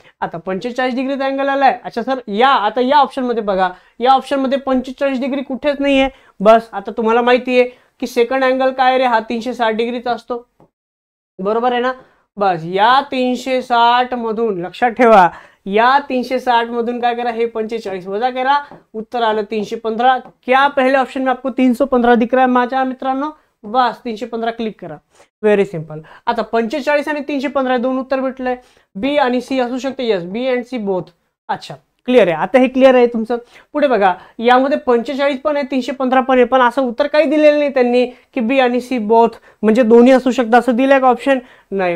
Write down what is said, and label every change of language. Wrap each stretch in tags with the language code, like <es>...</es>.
<mr>आता 45 डिग्रीचा अँगल आलाय. अच्छा सर आता या ऑप्शन मध्ये बघा, या ऑप्शन मध्ये 45 डिग्री कुठेच नाहीये. बस आता तुम्हाला माहिती आहे की सेकंड अँगल काय रे, हा 360 डिग्रीचा असतो, बरोबर आहे ना. बस या 360 मधून लक्षात ठेवा, या 360 मधून काय करा, हे 45 वजा करा, उत्तर आलं 315.</mr> <hi>क्या पहले ऑप्शन में आपको 315 दिख रहा है</hi> <mr>माझ्या मित्रांनो, बस 315 क्लिक करा.</mr> <en>Very simple.</en> <mr>आता 45 आणि 315 दोन उत्तर भेटलंय. बी आणि सी असू शकते.</mr> <en>Yes, B and C both.</en> <mr>अच्छा क्लिअर आहे, आता हे क्लिअर आहे तुमचं. पुढे बघा यामध्ये 45 पण आहे, 315 पण आहे, पण असं उत्तर काही दिलेलं नाही त्यांनी की बी आणि सी बोथ म्हणजे दोन्ही असू शकतात असं दिलंय का ऑप्शन, नाही.</mr>